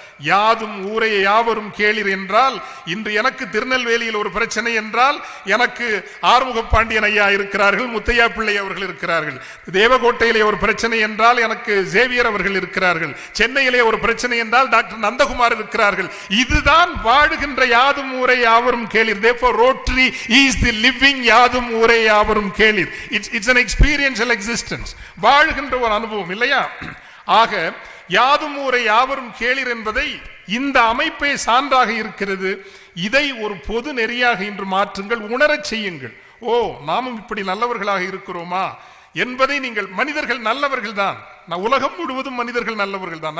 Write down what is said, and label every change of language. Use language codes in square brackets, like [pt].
[ta] யாதும் ஊரே யாவரும் கேளிர் என்றால் இன்று எனக்கு திருநெல்வேலியில் ஒரு பிரச்சனை என்றால் எனக்கு ஆறுமுக பாண்டியன் ஐயா இருக்கிறார்கள், முத்தையா பிள்ளை அவர்கள் இருக்கிறார்கள். தேவகோட்டையிலே ஒரு பிரச்சனை என்றால் எனக்கு சேவியர் அவர்கள் இருக்கிறார்கள். சென்னையிலே ஒரு பிரச்சனை என்றால் டாக்டர் நந்தகுமார் இருக்கிறார்கள். இதுதான் வாழுகின்ற யாதும் ஊரே யாவரும் கேளிர். [en] Therefore Rotary is the living [ta] யாதும் ஊரே யாவரும் கேளிர். [en] It's an experiential existence. [ta] வாழ்கின்ற ஒரு அனுபவம் இல்லையா? ஆக யாதும் ஊரே யாவரும் கேளிர் என்பதை இந்த அமைப்பே சான்றாக இருக்கிறது. இதை ஒரு பொது நெறியாக இன்று மாற்றுங்கள், உணரச் செய்யுங்கள். ஓ, நாமும் இப்படி நல்லவர்களாக இருக்கிறோமா என்பதை நீங்கள். மனிதர்கள் நல்லவர்கள் தான். உலகம் முழுவதும் மனிதர்கள் நல்லவர்கள் தான்.